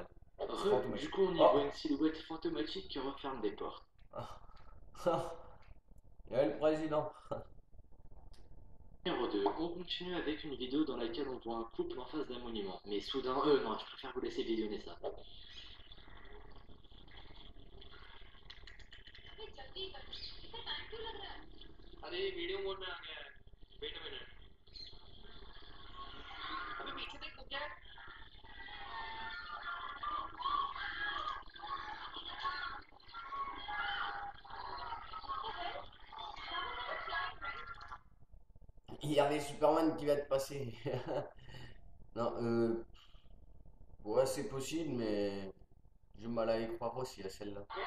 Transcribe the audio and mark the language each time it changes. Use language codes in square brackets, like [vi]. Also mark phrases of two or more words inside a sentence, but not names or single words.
[fr] C'est Du fantomatique. coup, on y Oh! voit une silhouette fantomatique qui referme des portes. Ah. Il y a le président. Numéro 2, on continue avec une vidéo dans laquelle on voit un couple en face d'un monument. Mais soudain, non, je préfère vous laisser visionner ça. [hi] अरे [en] video mode [hi] में आ गया है [en] wait a minute [hi] अभी पीछे देख तो क्या है [fr] Il y avait Superman qui va te passer. Non, ouais, c'est possible, mais j'ai mal à y croire aussi à celle-là.